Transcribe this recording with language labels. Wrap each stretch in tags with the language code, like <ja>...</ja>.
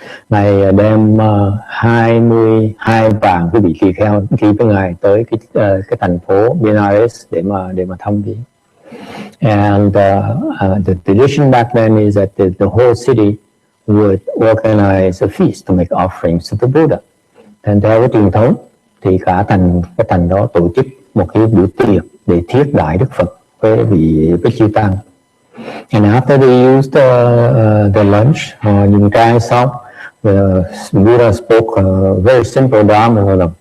<vi>Ngài đem 22 vạn quý vị tỳ kheo đi với ngài tới cái thành phố Benares để mà thăm viếng.</vi> <en>And the tradition back then is that the whole city would organize a feast to make offerings to the Buddha.</en> <vi>And theo cái truyền thống thì cả cái thành đó tổ chức một cái bữa tiệc để thiết đãi Đức Phật với vị Bích Chi Tăng.</vi> <en>And after they used the lunch,</en> <vi>dùng cơm xong,</vi> <en>the Buddha spoke a very simple Dharma with them.</en>